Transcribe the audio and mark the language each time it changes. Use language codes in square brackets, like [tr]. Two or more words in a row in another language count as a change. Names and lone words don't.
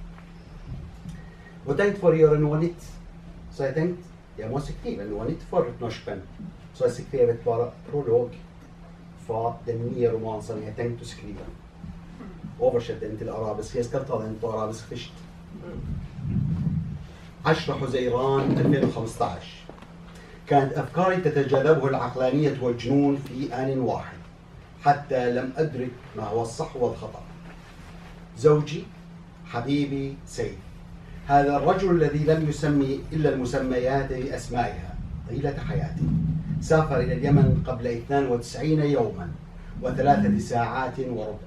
[no] Og tenkte for å gjøre noe nytt, så jeg tenkte jeg må skrive noe nytt for norsk venn. Så jeg skrevet bare prolog fra den nye romanen som jeg tenkte å skrive. Oversett den til arabisk. Jeg skal ta den på arabisk først. [ar] 10 حزيران 2015 كانت أفكاري تتجاذبه العقلانية والجنون في آن واحد حتى لم أدرك ما هو الصح والخطأ. زوجي حبيبي سيف هذا الرجل الذي لم يسمي إلا المسميات بأسمائها طيلة حياته سافر إلى اليمن قبل 92 يوما و3 ساعات وربع.